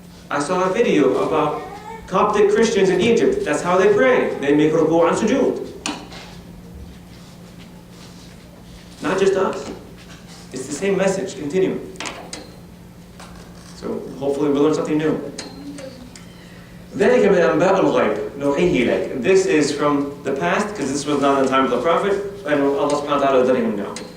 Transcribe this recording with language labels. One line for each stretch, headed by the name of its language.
English: I saw a video about Coptic Christians in Egypt. That's how they pray. They make ruku' and sujood. Not just us. It's the same message, continuing. So hopefully we'll learn something new.
Arabic: ذلك من أنباء الغيب نوحيه إليك.
English: This is from the past, because this was not in the time of the Prophet, and Allah subhanahu wa ta'ala let him know.